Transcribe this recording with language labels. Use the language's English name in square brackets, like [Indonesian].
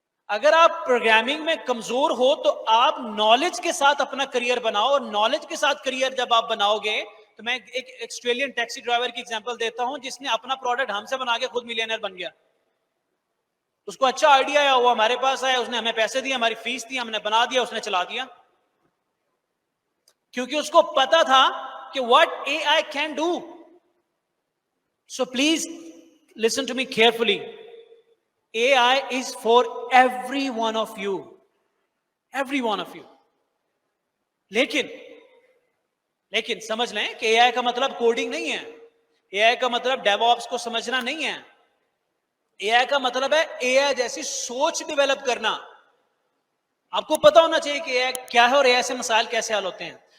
[Urdu] اگر آپ پروگرامنگ میں کمزور ہو تو آپ نالج کے ساتھ اپنا کریئر بناؤ، اور نالج کے ساتھ کریئر جب آپ بناؤ گے تو میں ایک آسٹریلین ٹیکسی ڈرائیور کی ایگزامپل دیتا ہوں جس نے اپنا پروڈکٹ ہم سے بنا کے خود ملینئر بن گیا. اس کو اچھا آئیڈیا آیا، وہ ہمارے پاس آیا، اس نے ہمیں پیسے دیے، ہماری فیس دی، ہم نے بنا دیا، اس نے چلا دیا. کیونکہ اس کو پتا تھا کہ [English] what AI can do. So please listen to me carefully. AI is for every one of you. Every one of you. [Urdu] لیکن سمجھ لیں کہ AI کا مطلب کوڈنگ نہیں ہے. AI کا مطلب ڈیو آپس کو سمجھنا نہیں ہے. AI کا مطلب ہے AI جیسی سوچ ڈیولپ کرنا. آپ کو پتا ہونا چاہیے کہ AI کیا ہے اور AI سے مسائل کیسے حل ہوتے ہیں.